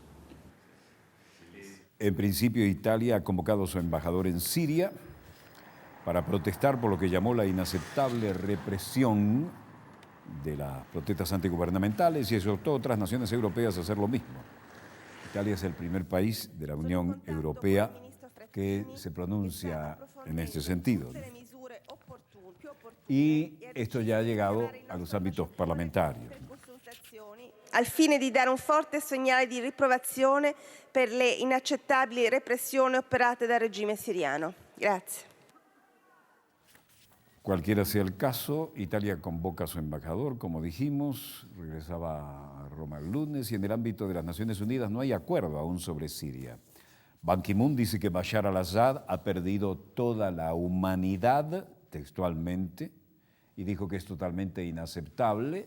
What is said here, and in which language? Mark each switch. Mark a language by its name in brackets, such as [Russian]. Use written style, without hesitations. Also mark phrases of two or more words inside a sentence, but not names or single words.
[Spanish] En principio, Italia ha convocado a su embajador en Siria para protestar por lo que llamó la inaceptable represión de las protestas antigubernamentales y exhortó a otras naciones europeas a hacer lo mismo. Italia es el primer país de la Unión Europea que se pronuncia en este sentido. Y esto ya ha llegado a los ámbitos parlamentarios. [Italian] Al fine di dare un forte segnale di riprovazione per le inaccettabili repressioni operate dal regime siriano. Grazie. [Spanish] Cualquiera sea el caso, Italia convoca a su embajador, como dijimos, regresaba a Roma el lunes, y en el ámbito de las Naciones Unidas no hay acuerdo aún sobre Siria. Ban Ki-moon dice que Bashar al-Assad ha perdido toda la humanidad, textualmente, y dijo que es totalmente inaceptable.